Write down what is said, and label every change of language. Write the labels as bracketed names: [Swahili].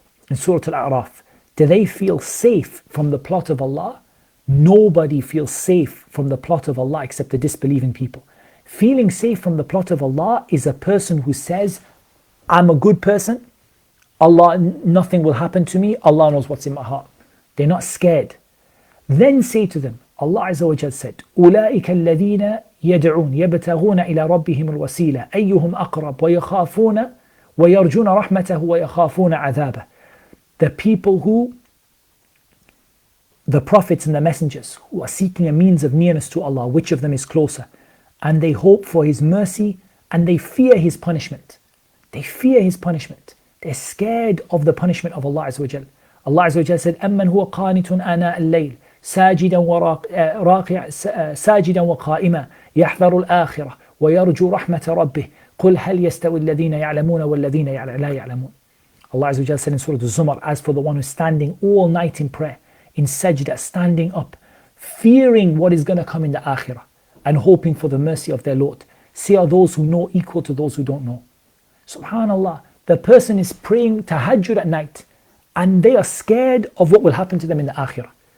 [English] In Surah Al-A'raf, do they feel safe from the plot of Allah? Nobody feels safe from the plot of Allah except the disbelieving people. Feeling safe from the plot of Allah is a person who says, I'm a good person, Allah, nothing will happen to me, Allah knows what's in my heart. They're not scared. Then say to them, Allah Azza wa Jal said, [Arabic] أُولَٰئِكَ الَّذِينَ يَدْعُونَ يَبْتَغُونَ إِلَى رَبِّهِمُ الْوَسِيلَةَ أَيُّهُمْ أَقْرَبُ وَيَخَافُونَ وَيَرْجُونَ رَحْمَتَهُ وَيَخَافُونَ عَذَابَهُ. [English] The people who, the prophets and the messengers who are seeking a means of nearness to Allah, which of them is closer? And they hope for His mercy and they fear His punishment. They fear His punishment. They're scared of the punishment of Allah Azza wa Jal. Allah Azza wa Jal said, [Arabic] أَمَّنْ هُوَ قَانِتٌ آنَاءَ اللَّيْلِ ساجدا وقائما يحذر الآخرة ويرجو رحمة ربه قل هل يستوي الذين يعلمون والذين لا يعلمون. [English] Allah Azza wa Jal said in Surah Al-Zumar, as for the one who's standing all night in prayer, in sajda, standing up, fearing what is going to come in the akhirah and hoping for the mercy of their Lord, say are those who know equal to those who don't know. Subhanallah, the person is praying tahajjud at night and they are scared of what will happen to them in the akhirah.